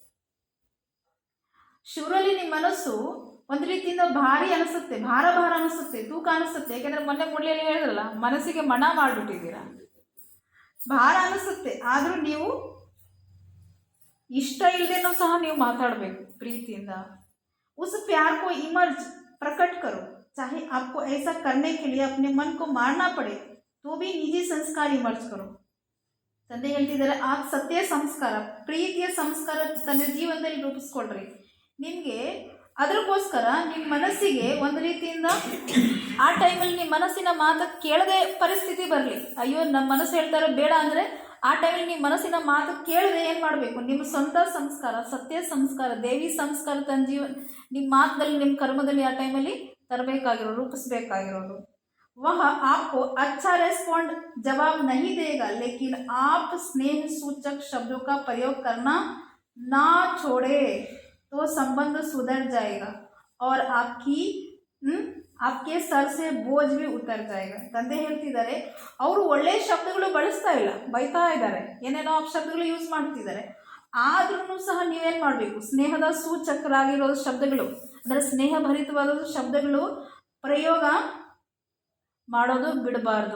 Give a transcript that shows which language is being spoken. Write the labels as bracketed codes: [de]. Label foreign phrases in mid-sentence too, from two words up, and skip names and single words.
[kn] ಶುರುವಲ್ಲಿ ನಿಮ್ಮ ಮನಸ್ಸು ಒಂದು ರೀತಿಯಿಂದ ಭಾರಿ ಅನಿಸುತ್ತೆ, ಭಾರ ಅನಿಸುತ್ತೆ, ತೂಕ ಅನಿಸುತ್ತೆ. ಯಾಕೆಂದರೆ ಮೊನ್ನೆ ಮುಳ್ಳಿಯಲ್ಲಿ ಹೇಳಿದ್ರಲ್ಲ, ಮನಸ್ಸಿಗೆ ಮಣ ಮಾಡಿಬಿಟ್ಟಿದ್ದೀರಾ, ಭಾರ ಅನಿಸುತ್ತೆ. ಆದರೂ ನೀವು ಇಷ್ಟ ಇಲ್ಲದೇನೂ ಸಹ ನೀವು ಮಾತಾಡಬೇಕು ಪ್ರೀತಿಯಿಂದ. [hi] उस प्यार को इमर्ज प्रकट करो, चाहे आपको ऐसा करने के लिए अपने मन को मारना पड़े तो भी निजी संस्कार इमर्ज करो. [kn] ತಂದೆ ಹೇಳ್ತಿದ್ದಾರೆ, ಆ ಸತ್ಯ ಸಂಸ್ಕಾರ, ಪ್ರೀತಿಯ ಸಂಸ್ಕಾರ ತನ್ನ ಜೀವನದಲ್ಲಿ ರೂಪಿಸ್ಕೊಳ್ರಿ. ನಿಮಗೆ ಅದಕ್ಕೋಸ್ಕರ ನಿಮ್ಮ ಮನಸ್ಸಿಗೆ ಒಂದು ರೀತಿಯಿಂದ ಆ ಟೈಮಲ್ಲಿ ನಿಮ್ಮ ಮನಸ್ಸಿನ ಮಾತು ಕೇಳದೆ ಪರಿಸ್ಥಿತಿ ಬರಲಿ. ಅಯ್ಯೋ ನಮ್ಮ ಮನಸ್ಸು ಹೇಳ್ತಾರೆ ಬೇಡ ಅಂದರೆ ಆ ಟೈಮಲ್ಲಿ ನಿಮ್ಮ ಮನಸ್ಸಿನ ಮಾತು ಕೇಳದೆ ಏನು ಮಾಡಬೇಕು, ನಿಮ್ಮ ಸ್ವಂತ ಸಂಸ್ಕಾರ, ಸತ್ಯ ಸಂಸ್ಕಾರ, ದೇವಿ ಸಂಸ್ಕಾರ ತನ್ನ ನಿಮ್ಮ ಮಾತಲ್ಲಿ, ನಿಮ್ಮ ಕರ್ಮದಲ್ಲಿ ಆ ಟೈಮಲ್ಲಿ ತರಬೇಕಾಗಿರೋದು, ರೂಪಿಸಬೇಕಾಗಿರೋದು. [hi] वह आपको अच्छा रेस्पॉन्ड जवाब नहीं देगा, लेकिन आप स्नेह सूचक शब्दों का प्रयोग करना ना छोड़े तो संबंध सुधर जाएगा और आपके सर से बोझ भी उतर जाएगा. [kn] ತಂದೆ ಹೇಳ್ತಿದ್ದಾರೆ, ಅವರು ಒಳ್ಳೆಯ ಶಬ್ದಗಳು ಬಳಸ್ತಾ ಇಲ್ಲ, ಬೈತಾ ಇದ್ದಾರೆ, ಏನೇನೋ ಶಬ್ದಗಳು ಯೂಸ್ ಮಾಡ್ತಿದ್ದಾರೆ. ಆದ್ರೂ ಸಹ ನೀವೇನು ಮಾಡಬೇಕು, ಸ್ನೇಹದ ಸೂಚಕರಾಗಿರೋ ಶಬ್ದಗಳು, ಅಂದರೆ ಸ್ನೇಹ ಭರಿತವಾದ ಶಬ್ದಗಳು ಪ್ರಯೋಗ ಮಾಡೋದು ಬಿಡಬಾರ್ದು.